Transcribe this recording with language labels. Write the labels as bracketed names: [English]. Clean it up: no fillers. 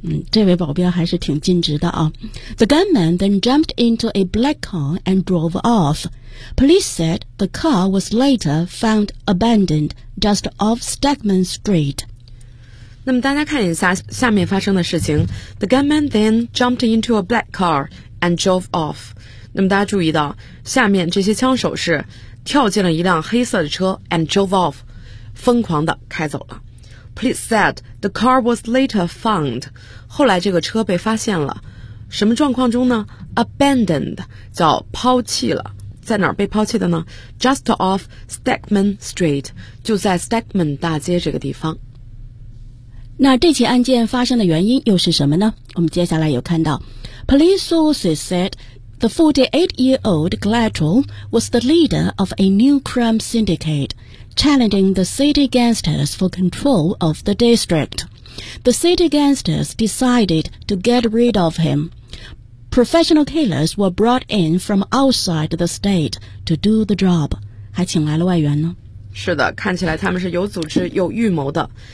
[Chinese] 这位保镖还是挺尽职的啊。 [English] The gunman then jumped into a black car and drove off. Police said the car was later found abandoned just off Stegman Street. [Chinese] 那么大家看一下下面发生的事情。 [English] The gunman then jumped into a black car and drove off. [Chinese] 那么大家注意到下面这些枪手是跳进了一辆黑色的车 [English] and drove off， [Chinese] 疯狂的开走了。 [English] Police said the car was later found. [Chinese] 后来这个车被发现了。什么状况中呢？ Abandoned 叫抛弃了。在哪儿被抛弃的呢？ [English] Just off Stegman Street， [Chinese] 就在 Stegman 大街这个地方。那这起案件发生的原因又是什么呢？我们接下来有看到 [English] Police sources said the 48-year-old Glattrell was the leader of a new crime syndicate. Challenging the city gangsters for control of the district. The city gangsters decided to get rid of him. Professional killers were brought in from outside the state to do the job. [Chinese] 还请来了外援呢？是的，看起来他们是有组织有预谋的。